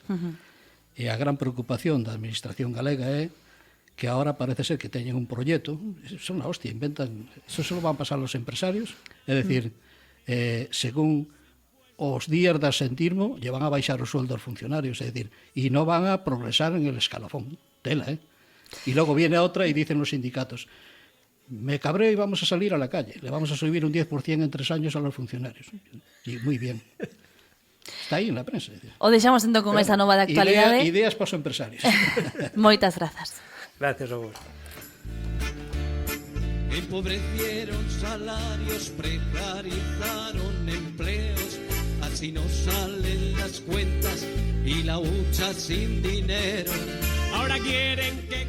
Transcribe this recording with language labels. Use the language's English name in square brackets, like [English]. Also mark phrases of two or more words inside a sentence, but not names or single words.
[Galician] e a gran preocupación da administración galega é que ahora parece ser que teñen un proxecto, [Spanish] son la hostia, inventan, eso solo van a pasar los empresarios, [Galician] é dicir, según os días de asentismo, lle van a baixar os sueldos funcionarios, é dicir, e non van a progresar [Spanish] en el escalafón, tela, Y luego viene otra y dicen los sindicatos, me cabré y vamos a salir a la calle, le vamos a subir un 10% en 3 años a los funcionarios. Y muy bien. Está aí en la prensa. [Galician] O deixamos entón con esa nova de actualidade. Ideas para os empresarios. Moitas grazas. [Spanish] Gracias a vos. Empobrecieron salarios, precarizaron empleos, así no salen las cuentas y la hucha sin dinero. Ahora quieren que